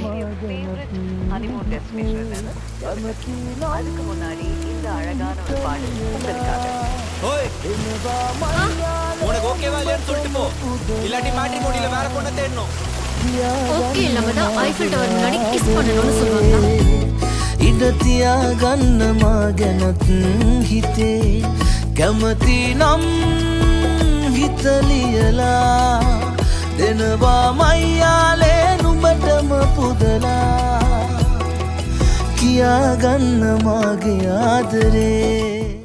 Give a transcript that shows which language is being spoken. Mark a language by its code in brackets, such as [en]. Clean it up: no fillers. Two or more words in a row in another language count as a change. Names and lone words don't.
[en] favourite honeymoon destination [ta] அதுக்கு முன்னாடி இந்த அழகான ஒரு பாடல் உங்களுக்காக. ஓய், உனக்கு ஓகேவா இல்லையான்னு சொல்லிட்டு போ, இல்லாட்டி மேட்ரிமோனியில வேற பொண்ணை தேடணும். ஓகே, நம்ம தான் ஐஃபில் டவர் முன்னாடி கிஸ் பண்ணணும்னு சொல்லுவாங்க. [si] ඉඩ තියාගන්න මාගැනත් හිතේ කැමති නම් හිතලියලා දෙනවා මයියාලේ නුඹටම පුදලා කියාගන්න මාගේ ආදරේ